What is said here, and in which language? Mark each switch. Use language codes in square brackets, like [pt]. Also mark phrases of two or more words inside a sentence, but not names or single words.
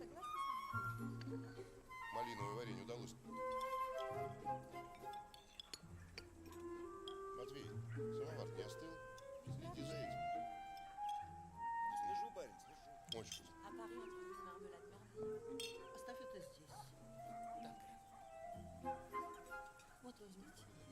[ru] Согласны? Малиновое варенье удалось. Матвей, самовар не остыл? Следи за этим. Слежу, барин, слежу. Очень вкусно. [fr] À Paris, on trouve une marmelade merveilleuse. [ru] Оставь это здесь. Вот возьмите.